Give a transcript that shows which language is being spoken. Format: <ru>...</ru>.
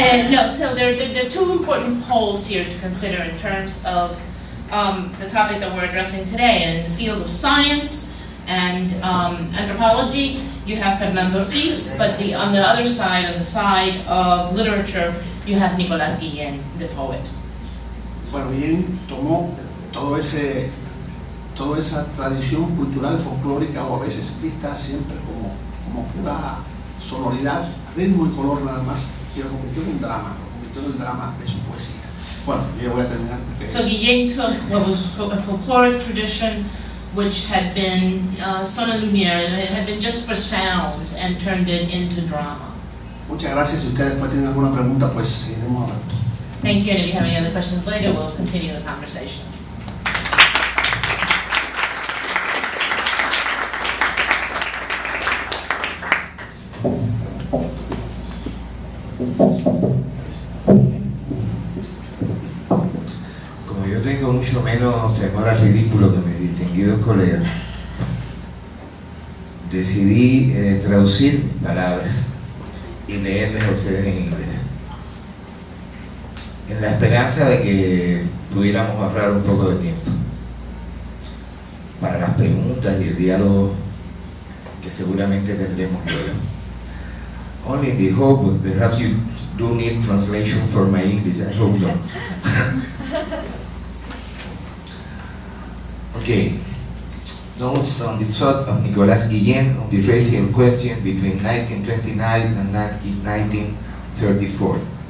<en>No, so there are two important poles here to consider in terms of the topic that we're addressing today. In the field of science and anthropology, you have Fernando Ortiz, but on the other side, on the side of literature, you have Nicolás Guillén, the poet.</en> <es>Bueno, Guillén tomó toda esa tradición cultural folclórica, o a veces vista siempre como pura sonoridad, ritmo y color nada más, y lo convirtió en un drama, lo convirtió en el drama de su poesía. Bueno, ya voy a terminar.</es> <en>So Guillén took what was a folkloric tradition, which had been son and lumière, it had been just for sounds, and turned it into drama.</en> <es>Muchas gracias. Si ustedes después tienen alguna pregunta, pues seguiremos hablando.</es> <en>Thank you, and if you have any other questions later, we'll continue the conversation.</en> <es>Como yo tengo mucho menos temor al ridículo que mis distinguidos colegas, decidí traducir mis palabras y leerles a ustedes en inglés, en la esperanza de que pudiéramos ahorrar un poco de tiempo para las preguntas y el diálogo que seguramente tendremos luego.</es> <en>Only in the hope, but perhaps you do need translation for my English, I hope not. Okay. Notes on the thought of Nicolás Guillén on the racial question between 1929 and 1934.</en>